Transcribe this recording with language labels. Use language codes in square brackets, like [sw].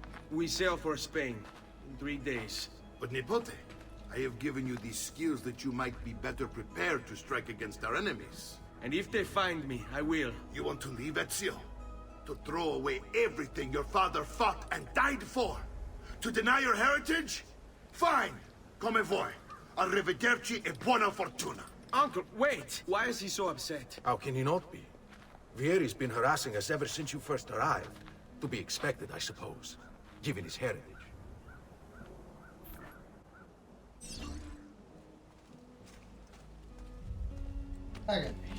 [en] We sail for Spain in 3 days. But Nipote, I have given you these skills that you might be better prepared to strike against our enemies. And if they find me, I will. You want to leave, Ezio? To throw away everything your father fought and died for? To deny your heritage? Fine. [it] Come voi. Arrivederci e buona fortuna. [en] Uncle, wait! Why is he so upset? How can he not be? Vieri's been harassing us ever since you first arrived. To be expected, I suppose, given his heritage. Okay.